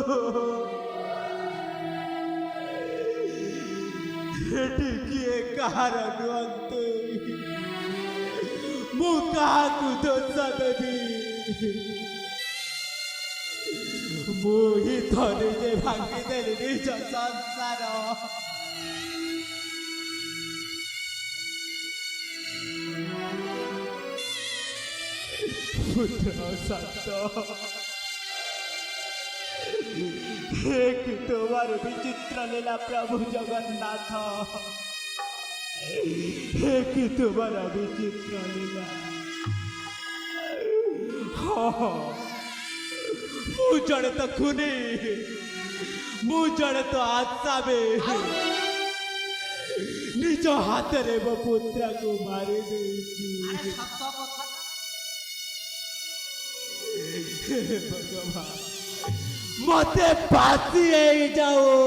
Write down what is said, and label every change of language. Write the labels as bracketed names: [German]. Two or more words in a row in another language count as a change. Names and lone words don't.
[Odia] ଏଠି କିଏ କାହାର ନୁହନ୍ତୁ, ମୁଁ କାହାକୁ ଦୋଷ ଦେବି? ମୁଁ ହିଁ ତ ନିଜେ ଭାଙ୍ଗିଦେଲି ନିଜ ସଂସାର। [Hindi] पुत्र सत एक तुम्हार विचित्र लीला प्रभु जगन्नाथ, एक तुम्हार विचित्र लीला। [Odia] ମୁଁ ଜଣେ ତ ଖୁନି, ମୁଁ ଜଣେ ତ ଆସାମୀ। ନିଜ ହାତରେ ମୋ ପୁତ୍ରକୁ ମାରି ଦେଇଛି। ଆରେ ସତ କଥା ହେ ଭଗବାନ, ମତେ ଫାଶୀ ହେଇଯାଉ।